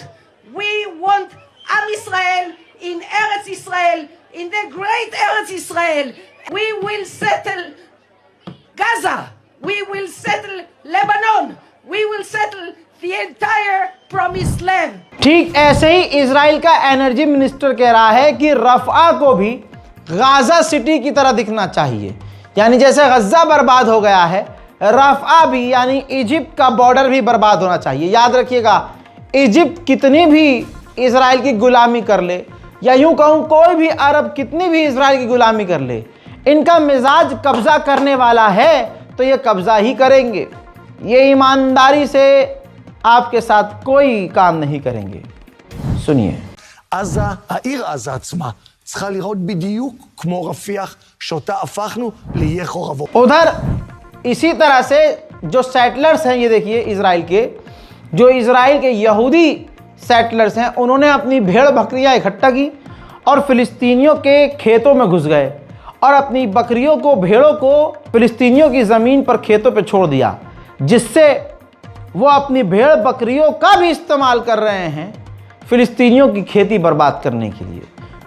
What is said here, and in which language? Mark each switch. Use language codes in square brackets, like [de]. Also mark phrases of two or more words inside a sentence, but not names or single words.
[en] We want [he] עם ישראל [en] in [he] ארץ ישראל, [en] in the great [he] ארץ ישראל. [en] We will settle Gaza. We will settle Lebanon. We will settle the entire promised land. [hi] ठीक ऐसे ही इजराइल का [en] energy minister [hi] कह रहा है कि रफ़ा को भी गाजा सिटी की तरह दिखना चाहिए, यानी जैसे गज़ा बर्बाद हो गया है, रफ़ा भी यानी इजिप्ट का बॉर्डर भी बर्बाद होना चाहिए। याद रखिएगा, इजिप्ट कितनी भी इजराइल की गुलामी कर ले, या यूं कहूं कोई भी अरब कितनी भी इजराइल की गुलामी कर ले, इनका मिजाज कब्जा करने वाला है तो ये कब्जा ही करेंगे। ये ईमानदारी से आपके साथ कोई काम नहीं करेंगे। सुनिए। [he] עזה, העיר עזה עצמה, צריכה לראות בדיוק כמו רפיח, שאותה הפכנו לאיי חורבות. [hi] उधर इसी तरह से जो सेटलर्स हैं, ये देखिए इजराइल के, जो इजराइल के यहूदी सेटलर्स हैं, उन्होंने अपनी भेड़ बकरियां इकट्ठा की और फिलिस्तीनियों के खेतों में घुस गए और अपनी बकरियों को, भेड़ों को फिलिस्तीनियों की ज़मीन पर खेतों पर छोड़ दिया, जिससे वो अपनी भेड़ बकरियों का भी इस्तेमाल कर रहे हैं फिलिस्तीनियों की खेती बर्बाद करने के लिए।